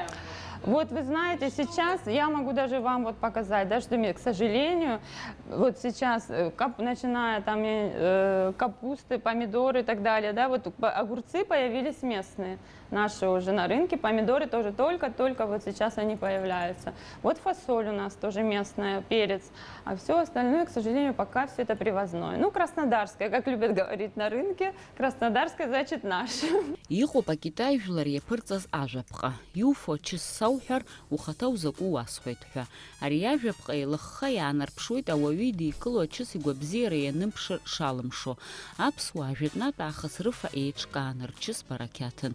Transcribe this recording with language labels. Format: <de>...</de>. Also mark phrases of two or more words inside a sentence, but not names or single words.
<ru>Вот вы знаете, сейчас я могу даже вам вот показать, да, что к сожалению, вот сейчас, начиная там капусты, помидоры и так далее, да, вот огурцы появились местные, наши уже на рынке, помидоры тоже только вот сейчас они появляются. Вот фасоль у нас тоже местная, перец, а все остальное, к сожалению, пока все это привозное. Ну, краснодарское, как любят говорить на рынке, краснодарское значит наше.</ru> <ab>Иҟоуп акитаижәлар иаԥырҵаз ажәаԥҟа, иуфо ҽыс сауҳәар, ухаҭа узакәу уасҳәоит ҳәа. Ари ажәаԥҟа еилыхха иаанарԥшуеит ауаҩы идикыло ачыс игәабзиара ианымԥшыр шалымшо. Аԥсуаа жәытәнатә аахыс рыфа еиҿкаан, рчыс барақьаҭын.</ab>